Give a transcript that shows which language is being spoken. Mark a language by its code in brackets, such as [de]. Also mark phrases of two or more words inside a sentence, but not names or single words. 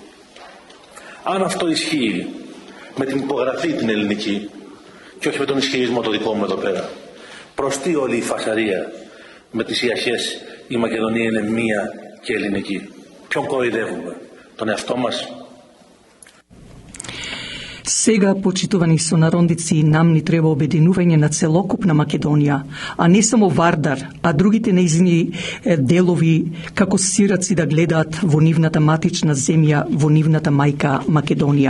[el] Αν αυτό ισχύει με την υπογραφή την ελληνική και όχι με τον ισχυρισμό το δικό μου εδώ πέρα, προς τι όλη η φασαρία με τις ιαχές η Μακεδονία είναι μία και ελληνική? Ποιον κοροϊδεύουμε, τον εαυτό μας? [mk] Сега, почитувани сонародници, нам ни треба обединување на целокупна Македонија, а не само Вардар, а другите нејзини делови како сираци да гледаат во нивната матична земја, во нивната мајка Македонија.